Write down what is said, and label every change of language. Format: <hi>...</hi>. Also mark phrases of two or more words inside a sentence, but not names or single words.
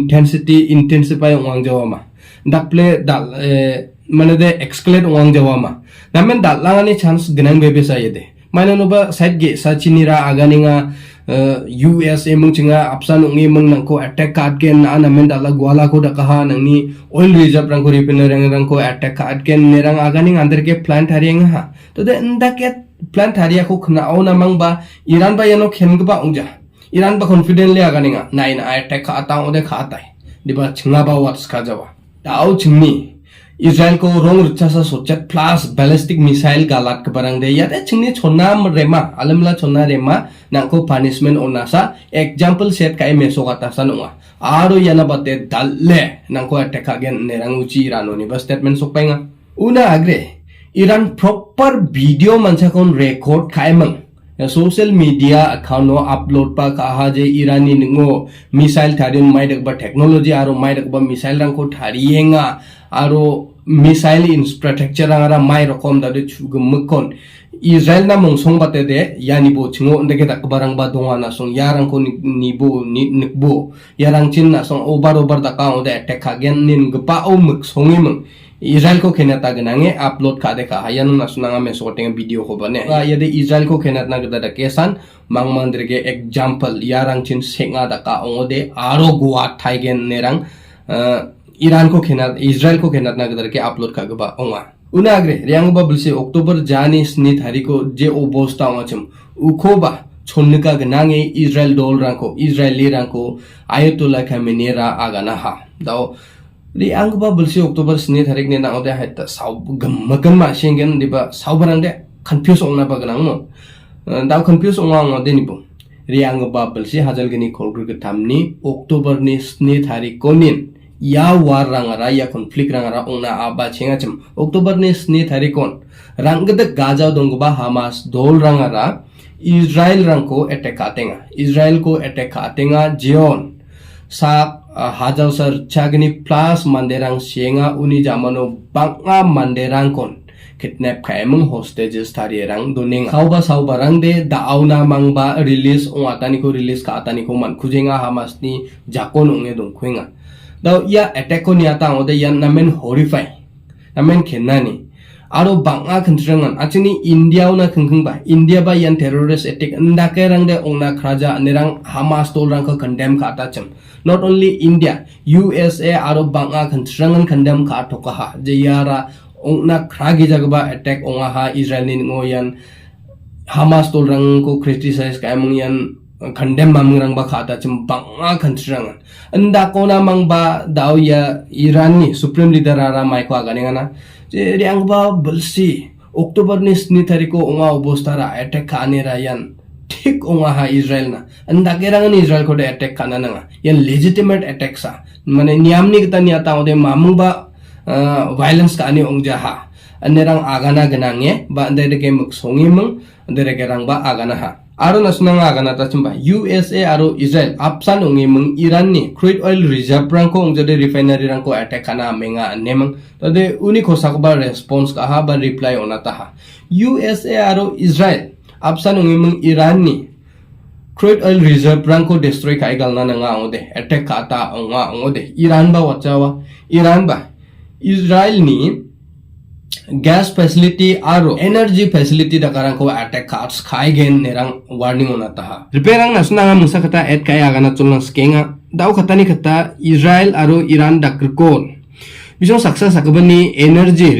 <grt>intensify ong jawa ma dakple dal mane de escalate ong jawa ma namen dalangani chance gnang bebe sa yede mana no ba side ge sa chinira aganinga USA mung chinga apsan ungi mung nangko</grt> <en>attack card</en> <grt>gen na namen dala gwala ko dakaha nangni</grt> <en>oil reserve</en> <grt>rang ko refinery rang ko</grt> <en>attack card</en> <grt>gen nerang aganing under ke plant tarienga ha to de nda ke plant taria ko khna au na mang ba Iran ba yano khen ba ongja Iran ba confidently aganinga nai na attack ka ata ode kha tai diba chinga ba wats ka jawa dau chingni Israel ko rong ruchasa sochat plus</grt> <en>ballistic missile</en> <grt>galat ke barang de yate chingni chonna rema alamla chonna rema nangko punishment onasa</grt> <en>example set</en> <grt>kai meso kata sanunga aro yana bate dalle nangko</grt> <en>attack again</en> <grt>nerang uchi Iran oni ba statement sokpainga una agre Iran</grt> <en>proper video</en> <grt>manchakon record kai mang</grt> <en>social media account</en> <grt>no upload pa kaha je Irani ningo missile tharin maidak ba technology aro maidak ba missile rangko tarienga aro missile infrastructure rangara mai rokom da de chugumkon Israel na mongsong bate de yani bo chingo ndeke tak barang ba donga na song yarang ko nibo nikbo yarang chin na song over da ka ode attack again nin gpa o muk songi mung Israel ko kenata ganange upload ka de ka hayan na sunanga me</grt> <en>sorting video</en> <grt>ko bane yade Israel ko kenat na gada kesan mangmandre ke example yarang chin senga da ka ode aro goa thaigen nerang Iran ko kenat Israel ko kenat na gada ke upload ka gaba onga unagre riang ba bulse October jani sni thari ko je obosta ngachum ukhoba chonnika ganange Israel dol rangko Israeli rangko ayatollah khamenei ra agana ha dao riang ba bulse October sni tharik ne na ode hatta sau gammagan ma singen diba sau barande confuse ongna ba ganang mo dao confuse onga ngode ni bo riang ba bulse hajal gani kolgru ke tamni October ni sni tharik konin ya war rangara ya konflik rangara ongna aba chenga chem October ni sni tharikon ranggede gaza dongba Hamas dol rangara Israel rangko attack kaatenga Israel ko attack kaatenga jeon sa hajau sar chagni plus manderang sienga uni jamano banga manderang kon kidnap kaemung hostages tarierang doning sauba rang de dauna mangba release atani ko release ka atani ko man khujenga Hamas ni jakon onge dong khuenga daw ya attack ko niata ode yan namen horrify namen khenani aro banga khantrangan achini India una khengkheng ba India ba yan</grt> <en>terrorist attack</en> <grt>ndake rang de ongna khraja nerang Hamas tol rang ko condemn ka ta chem</grt> <en>not only India USA</en> <grt>aro banga khantrangan condemn ka thoka ha je yara ongna khragi jagba attack onga ha Israel ni ngoyan Hamas tol rang ko criticize ka mong yan condemn mamang rang ba khata chem banga khantrangan anda kona mang ba daw ya Iran ni</grt> <en>supreme leader</en> <grt>ara mai ko aganingana je riang ba bulsi October ni sni tariko onga obostara attack kanera yan ठीक ओंगा हा इजराइल ना अंदा केरंगन इजराइल को अटैक खाना नंगा ये</grt> <en>legitimate attack</en> <grt>सा माने नियमनी गता नियाता ओदे मामुबा वायलेंस का ani ongja ha anerang agana ganange ba andere ke muksongi mung andere ke rang ba agana ha aro nasnang agana ta chumba USA aro Israel apsan ongi mung Iran ni</grt> <en>crude oil reserve</en> <grt>rang ko ongjade refinery rang ko attack kana menga nemang tade uni khosak ba response ka ha ba reply onata ha USA aro Israel apsan ongi mung Iran ni</grt> <en>crude oil reserve</en> <grt>rang ko destroy kai galna nanga ongode attack kata onga ongode Iran ba wachawa Iran ba Israel ni</grt> <en>gas facility</en> <grt>aro</grt> <en>energy facility</en> <grt>dakarang ko</grt> <en>attack cards</en> <grt>khai gen nerang warning onata ha repairang nasna musa kata et kai agana chulna skenga dau khatani khata Israel aro Iran dakrkon bisong saksa sakabani energy</grt>